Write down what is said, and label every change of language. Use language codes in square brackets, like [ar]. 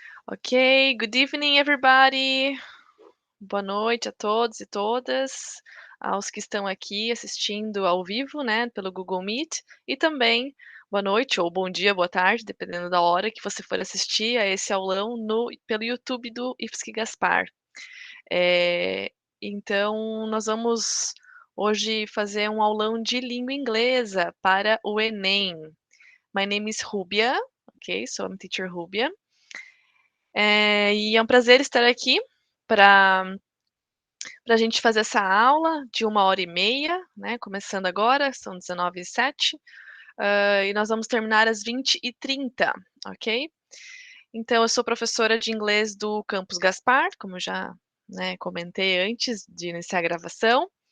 [en] Ok, good evening, everybody. [pt] Boa noite a todos e todas, aos que estão aqui assistindo ao vivo, né, pelo Google Meet, e também boa noite ou bom dia, boa tarde, dependendo da hora que você for assistir a esse aulão pelo YouTube do IFSC Gaspar. Então nós vamos hoje fazer um aulão de língua inglesa para o Enem. [en] My name is Rubia, ok, so I'm teacher Rubia. [pt] E é um prazer estar aqui para a gente fazer essa aula de 1h30, né, começando agora, são 19h07, e nós vamos terminar às 20h30, ok? Então eu sou professora de inglês do Campus Gaspar, como eu já, né, comentei antes de iniciar a gravação.